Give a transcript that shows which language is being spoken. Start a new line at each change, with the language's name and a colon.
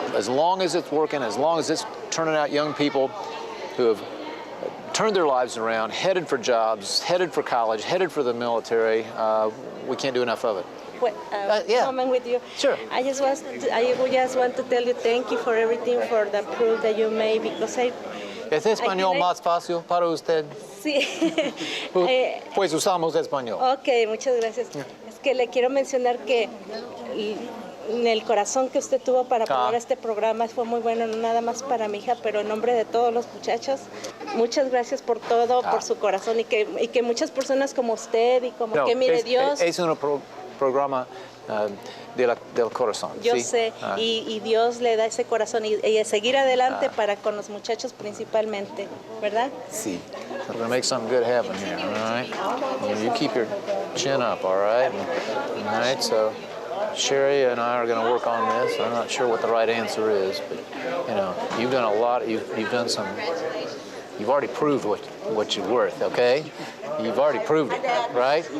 English: As long as it's working, as long as it's turning out young people who have turned their lives around, headed for jobs, headed for college, headed for the military, we can't do enough of it. Comment with you. Sure. I just want to tell you thank you for everything, for the proof that you made, because
Spanish: ¿Es español más fácil para usted? Sí. Pues usamos español. Ok, muchas gracias. Es que le quiero mencionar que el corazón que usted tuvo para apoyar este programa fue muy bueno, no nada más para mi hija, pero en nombre de todos los muchachos. Muchas gracias por todo, por su corazón, y que muchas personas como usted y como que mire Dios. Es un programa del corazón. Yo ¿sí? sé, y Dios le da ese corazón y seguir adelante para con los muchachos principalmente, ¿verdad? Sí.
English: We're going to make something good happen here, all right? You keep your chin up, all right? All right, so Sherry and I are going to work on this. I'm not sure what the right answer is, but, you've done a lot. You've done some. You've already proved what you're worth, okay? You've already proved it, right?